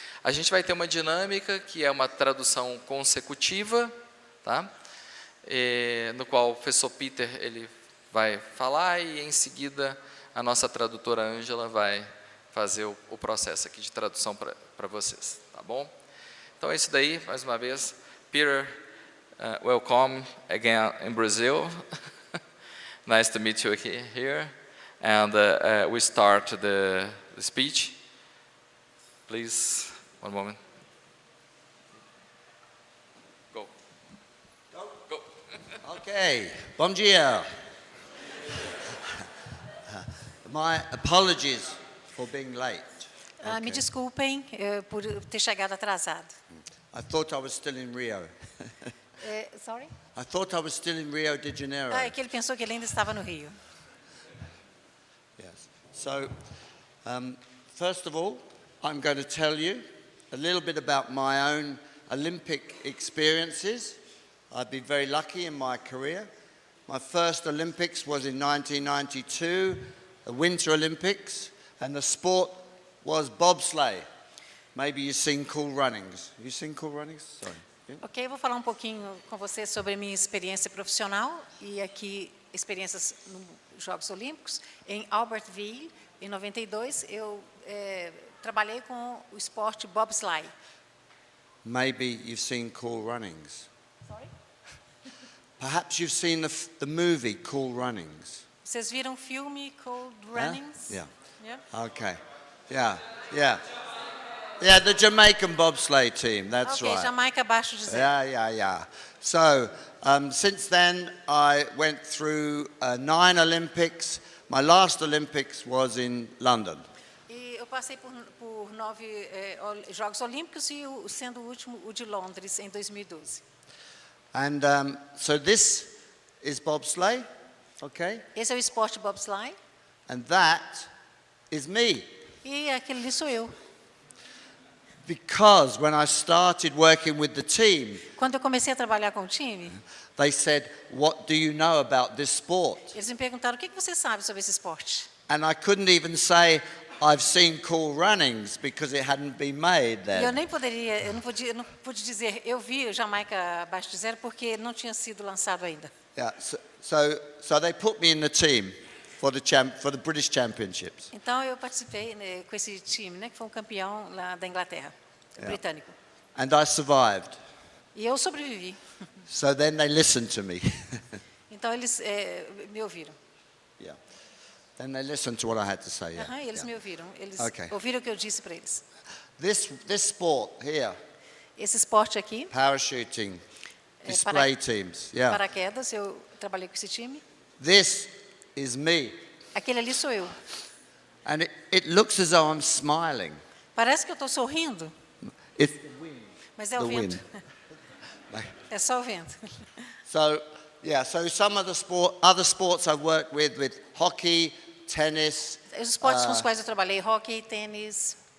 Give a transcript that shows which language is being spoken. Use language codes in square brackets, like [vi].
[pt] A gente vai ter uma dinâmica que é uma tradução consecutiva, tá? No qual o professor Peter ele vai falar e, em seguida, a nossa tradutora Ângela vai fazer o processo aqui de tradução para vocês, tá bom? Então é isso daí, mais uma vez. [en] Peter, welcome again in Brazil. Nice to meet you here. And we start the speech. Please, one moment. Go. Go. [pt] Okay, bom dia. [en] My apologies for being late. Okay. [pt] Me desculpem por ter chegado atrasado. [en] I thought I was still in Rio. Sorry? I thought I was still in Rio de Janeiro. [pt] É que ele pensou que ele ainda estava no Rio. [en] Yes. So, first of all, I'm going to tell you a little bit about my own Olympic experiences. I've been very lucky in my career. My first Olympics was in 1992, the Winter Olympics, and the sport was bobsleigh. Maybe you've seen Cool Runnings. Have you seen Cool Runnings? Sorry. Yeah. [pt] Ok, vou falar um pouquinho com você sobre a minha experiência profissional e aqui experiências nos Jogos Olímpicos. Em Albertville, em 92, eu trabalhei com o esporte bobsleigh. [en] Maybe you've seen Cool Runnings. Sorry? Perhaps you've seen the movie Cool Runnings. [pt] Vocês viram o filme Cool Runnings? [en] Yeah. Yeah. Okay. Yeah. Yeah. Yeah, the Jamaican bobsleigh team, that's Ok, right. [pt] Jamaica abaixo de 0. [en] Yeah. So, since then, I went through 9 Olympics. My last Olympics was in London. [pt] E eu passei por 9 Jogos Olímpicos e sendo o último o de Londres em 2012. [en] And so this is bobsleigh, okay? [pt] Esse é o esporte bobsleigh [en] And that is me. [pt] e aquele ali sou eu. [en] Because when I started working with the team, [pt] Quando eu comecei a trabalhar com o time, [en] they said, "What do you know about this sport?" [pt] eles me perguntaram o que você sabe sobre esse esporte. [en] And I couldn't even say, "I've seen Cool Runnings," because it hadn't been made [pt] E eu [en] then. [pt] não pude dizer, eu vi o Jamaica abaixo de 0 porque não tinha sido lançado ainda. [en] Yeah, so they put me in the team for the British Championships. [pt] Então eu participei, né, com esse time, né, que foi um campeão lá da Inglaterra, britânico. [en] And I survived. [pt] E eu sobrevivi. [en] So then they listened to me. [pt] Então eles me ouviram. [en] Yeah. Then they listened to what I had to say. Yeah. [pt] Aham, eles [en] Yeah. [pt] me ouviram. Eles [en] Okay. [pt] ouviram o que eu disse para eles. [en] This sport here, [pt] Esse esporte aqui, [en] parachuting, [pt] É, [en] display teams. Yeah. [pt] paraquedas, eu trabalhei com esse time. [en] This is me. [pt] Aquele ali sou eu. [en] And it looks as though I'm smiling. [pt] Parece que eu estou sorrindo, [en] It's [pt] mas é [en] the [pt] o vento. [en] wind. [pt] É só o vento. [en] So some of the other sports I've worked with hockey, tennis, [pt] Os esportes com os quais eu trabalhei, hockey, tênis,